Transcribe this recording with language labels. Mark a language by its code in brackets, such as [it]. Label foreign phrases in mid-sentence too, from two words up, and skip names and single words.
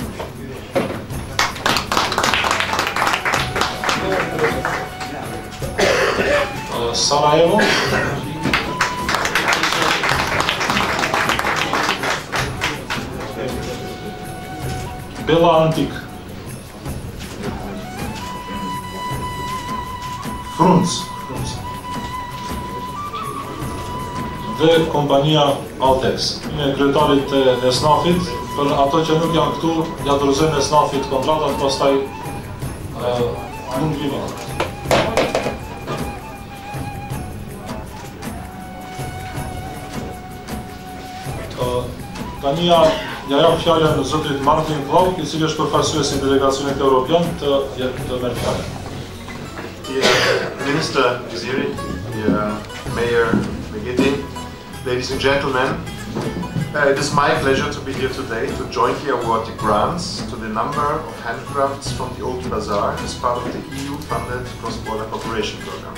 [sq] Сараево. Бела Антик. Фрунц. Dhe kompania Altex. Me kryetarit e Snafit, për ato që nuk janë këtu, ja dorëzojmë Snafit kontratat, pastaj mund vini. Tani ja jap fjalën zotrit Martin Klauk, i cili është përfaqësues i delegacionit evropian të merr fjalën. [en] Minister Giziri, Mayor Megiti, ladies and gentlemen, it is my pleasure to be here today to jointly award the grants to the number of handcrafts from the Old Bazaar as part of the EU-funded cross-border cooperation program.